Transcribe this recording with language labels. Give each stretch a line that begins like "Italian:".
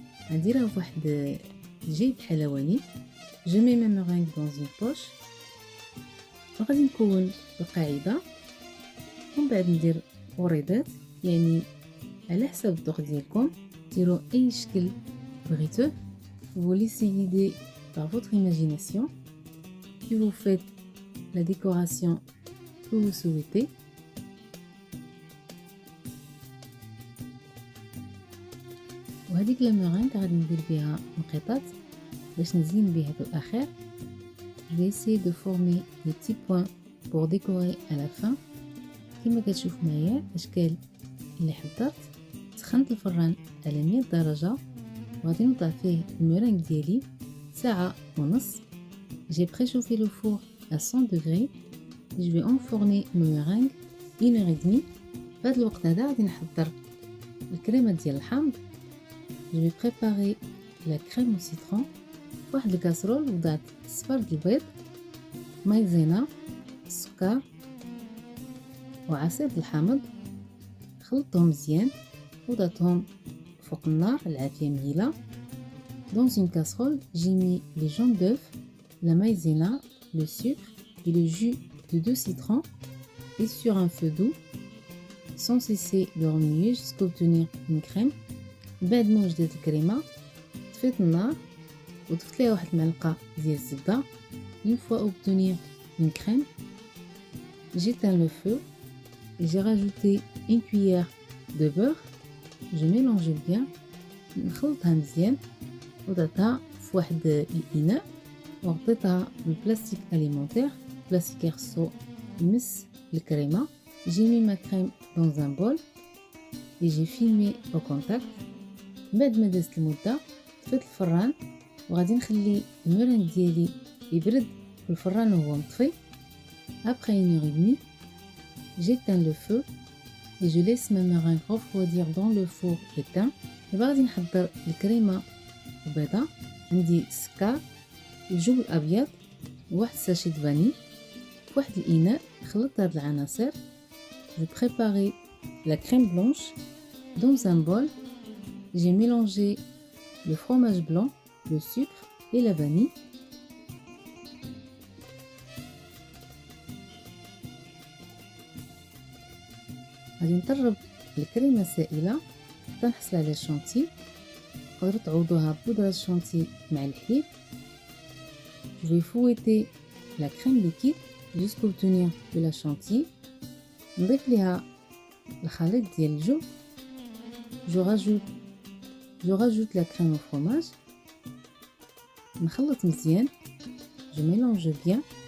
Arabic: غنديرها فواحد الجيب حلواني.
French: جو مي مي ميرانغ دون اون بوش،
Arabic: وغادي نكون القاعده، ومن بعد ندير وريضات، يعني على حسب الذوق ديالكم ديروا اي شكل بغيتوه.
French: vous laissez guider par votre imagination et vous faites la décoration que vous souhaitez.
Arabic: وهذيك الميرانغ غادي ندير بها انقطاط باش نزين بها في الاخير.
French: je vais essayer de former des petits points pour décorer à la fin
Arabic: كما كتشوف معايا الاشكال اللي حضرت. سخنت الفران على 100 درجه وغادي نوضع فيه الميرانغ ديالي ساعه ونص.
French: j'ai préchauffé le four à 100 degrés. je vais enfourner le meringue 1 heure et demie.
Arabic: في هذا الوقت هذا غادي نحضر الكريمه ديال الحامض.
French: je vais préparer la crème au citron.
Arabic: في واحد الكاسرول وضعت صفار د البيض، مايزينا، السكر وعصير الحامض، خلطتهم مزيان وضعتهم فوق النار العافيه مهيله.
French: dans une casserole j'ai mis les jaunes d'œuf, la maïzena, le sucre et le jus de 2 citrons, et sur un feu doux sans cesser de remuer jusqu'à obtenir une crème.
Arabic: بعد ما وجدت الكريمه طفيت النار وضفت ليها واحد المعلقه ديال الزبده.
French: une fois obtenir une crème, j'éteins le feu et j'ai rajouté une cuillère de beurre. je mélange bien،
Arabic: نخلطها مزيان وضعتها في واحد الاناء وغطيتها بالبلاستيك اليمونتير، بلاستيك يخصو يمس الكريمه.
French: j'ai mis ma crème dans un bol et j'ai filmé au contact.
Arabic: بعد ما دازت المده طفيت الفران وغادي نخلي الميرانغ ديالي يبرد في الفران وهو مطفي.
French: après 1 heure et demie j'éteins le feu et je laisse ma meringue refroidir dans le four éteint.
Arabic: دابا غادي نحضر الكريمه البيضاء. عندي السكر، الجبن الابيض، وواحد ساشي د فاني. في واحد الاناء خلطت هاد العناصر.
French: je préparais la crème blanche dans un bol. j'ai mélangé le fromage blanc, le sucre et la vanille.
Arabic: غادي نطرب الكريمه السائله حتى نحصل على الشونتي. تقدروا تعوضوها بودره الشونتي مع الحليب.
French: je vais fouetter la crème liquide jusqu'à obtenir de la chantilly.
Arabic: نضيف ليها الخليط ديال الجبن.
French: je rajoute la crème au fromage.
Arabic: نخلط مزيان،
French: je mélange bien.